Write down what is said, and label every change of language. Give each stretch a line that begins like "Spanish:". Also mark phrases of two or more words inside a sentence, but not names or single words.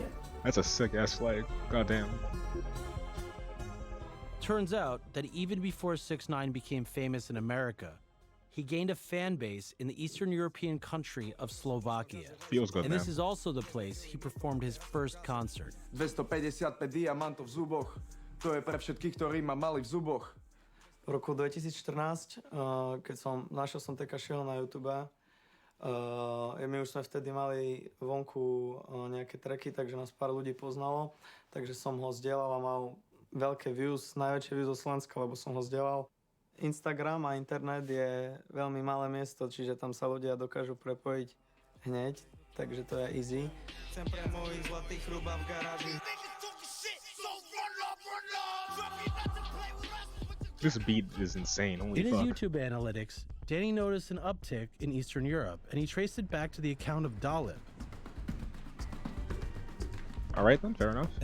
English: That's a sick ass flag. Goddamn. Turns out that even before 6ix9ine became famous in America, he gained a fan base in the Eastern European country of Slovakia. Feels good, And this man. is also the place he performed his first concert.
Slovak: 255 diamantov v zuboch. To je pre všetkých, ktorí ma mali v zuboch. V roku 2014, keď našiel som Tekashiho na YouTube, my už sme vtedy mali vonku nejaké tracky, takže nás pár ľudí poznalo, takže som ho zdieľal a mal veľké views, najväčšie views zo Slovenska, lebo som ho zdieľal. Instagram a internet je veľmi malé miesto, čiže tam sa ľudia dokážu prepojiť hneď, takže to je easy. Chcem pre mojich zlatých hruba v garáži.
English: This beat is insane. Holy In his fuck. YouTube analytics, Danny noticed an uptick in Eastern Europe, and he traced it back to the account of Dalib. Alright then, fair enough.